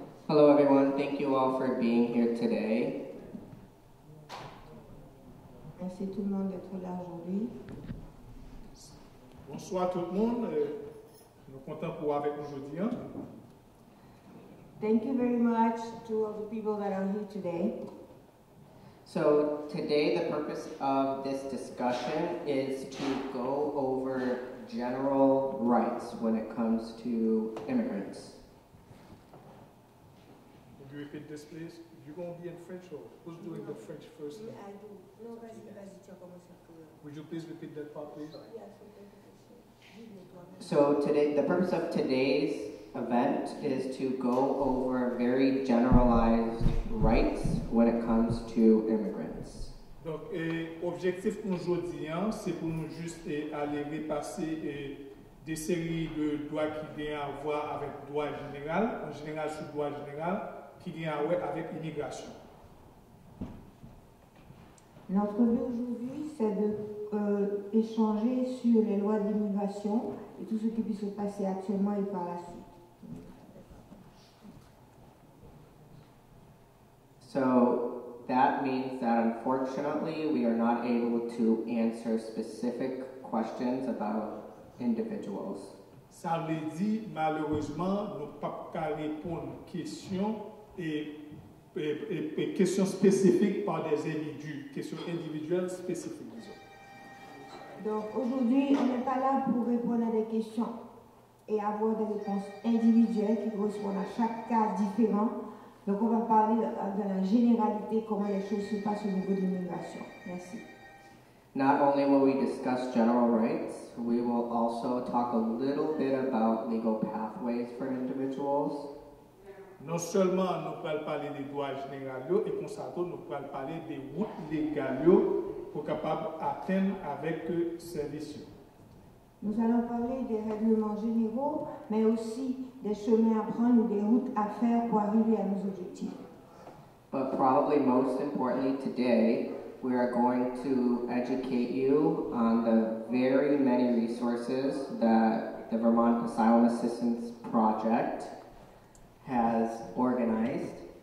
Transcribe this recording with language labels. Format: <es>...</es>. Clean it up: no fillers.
<en>Hello everyone, thank you all for being here today.</en> <fr>Merci tout le monde d'être là aujourd'hui. Bonsoir tout le monde, nous sommes contents pour avec nous aujourd'hui.</fr> <en>Thank you very much to all the people that are here today. So today the purpose of this discussion is to go over general rights when it comes to immigrants. Would you repeat this please? You're going to be in French or who's doing the French first? I do. No,</en> <fr>vas-y, tu as commencé.</fr> <en>Would you please repeat that part please? So today, the purpose of today's event is to go over very generalized rights when it comes to immigrants.</en> <fr>Donc, l'objectif aujourd'hui, c'est pour nous juste aller repasser des séries de droits qui viennent à voir avec droit général, en général sur droit général, qui viennent à voir avec immigration. Notre but aujourd'hui, c'est d'échanger sur les lois d'immigration et tout ce qui peut se passer actuellement et par la suite.</fr> <en>So that means that unfortunately we are not able to answer specific questions about individuals.</en> <fr>Ça veut dire, malheureusement, nous ne pouvons pas répondre aux questions et questions spécifiques par des individus, questions individuelles spécifiques, disons. Donc aujourd'hui, on n'est pas là pour répondre à des questions et avoir des réponses individuelles qui correspondent à chaque cas différent. Donc on va parler de la généralité, comment les choses se passent au niveau de l'immigration. Merci.</fr> <en>Not only will we discuss general rights, we will also talk a little bit about legal pathways for individuals.</en> <fr>Non seulement nous allons parler des droits généraux, et comme ça, nous allons parler des routes légales pour capable atteindre avec service. Nous allons parler des règlements généraux, mais aussi des chemins à prendre ou des routes à faire pour arriver à nos objectifs.</fr> <en>But probably most importantly today, we are going to educate you on the very many resources that the Vermont Asylum Assistance Project has organized.</en>